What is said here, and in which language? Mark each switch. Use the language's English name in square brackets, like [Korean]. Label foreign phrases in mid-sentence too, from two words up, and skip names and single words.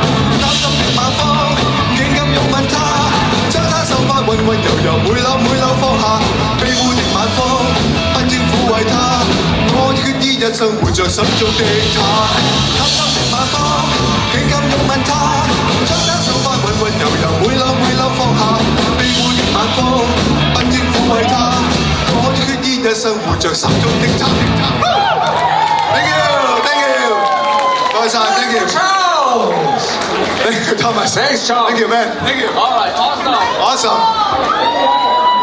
[Cantonese] 擔心的晚風竟敢擁吻他，將他手法溫溫柔柔每縷每縷放下，庇護的晚風不應撫慰他，我已決意一生活着心中的他。貪心的晚風竟敢擁吻他，將他手法溫溫柔柔每縷每縷放下，庇護的晚風不應撫慰他，我已決意一生活着心中的他。 [English] Thank you, thank you， [Cantonese] 多謝晒 [English] ，thank you。Thank you, Thomas. Thanks, Charles. Thank you, man. Thank you. All right, awesome. Awesome.